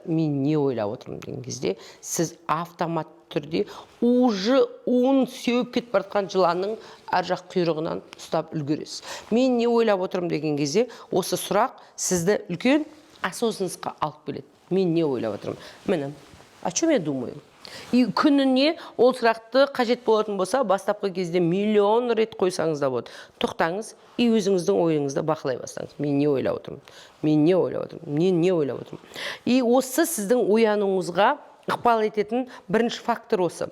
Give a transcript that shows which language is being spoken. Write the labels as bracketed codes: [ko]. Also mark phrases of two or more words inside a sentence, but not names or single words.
[kk] Мен не ойлап отырмын деген кезде сіз автомат түрде уже сеуіп кетіп бара жатқан жыланның ар жақ құйрығынан ұстап үлгересіз. Мен не ойлап отырмын деген кезде осы сұрақ сізді үлкен осознанностьқа алып келеді. Мен не ойлап отырмын? Міне, [ru] о чем я думаю? [kk] И күніне ол сұрақты қажет болатын болса, бастапқы кезде миллион рет қойсаңыз да болады. Тоқтаңыз и өзіңіздің ойыңызды бақылай бастаңыз. Мен не ойлап отырмын? Мен не ойлап отырмын? Мен не ойлап отырмын? И осы сіздің оянуыңызға ықпал ететін бірінші фактор осы.